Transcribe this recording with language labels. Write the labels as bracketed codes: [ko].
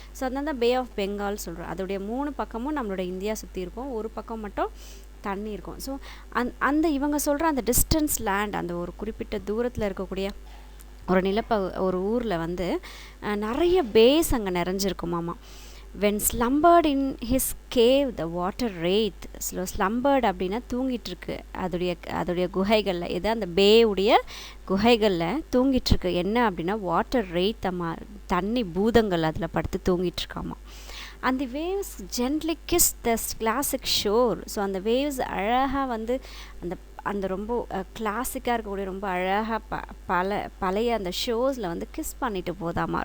[ta] So அதனால தான் bay of Bengal சொல்கிறோம். அதோடைய 3 பக்கமும் நம்மளோட இந்தியா சுற்றி இருக்கும், ஒரு பக்கம் மட்டும் தண்ணி இருக்கும். ஸோ அந்த இவங்க சொல்கிற அந்த டிஸ்டன்ஸ் லேண்ட், அந்த ஒரு குறிப்பிட்ட தூரத்தில் இருக்கக்கூடிய ஒரு ஊரில் வந்து நிறைய பேஸ் அங்கே நிறைஞ்சிருக்குமாமா. [en] when slumbered in his cave the water wraith. [ta] slumbered அப்படின்னா தூங்கிட்டுருக்கு அதோடைய குகைகளில், எது அந்த பேவுடைய குகைகளில் தூங்கிட்டுருக்கு. என்ன அப்படின்னா வாட்டர் ரெய்த், தண்ணி பூதங்கள் அதில் படுத்து தூங்கிட்டுருக்காமா. [en] அந்த waves gently kiss the classic shore. [ta] ஸோ அந்த வேவ்ஸ் அழகாக வந்து அந்த ரொம்ப கிளாசிக்காக இருக்கக்கூடிய ரொம்ப அழகாக பழைய அந்த ஷோஸில் வந்து கிஸ் பண்ணிட்டு போதாமா.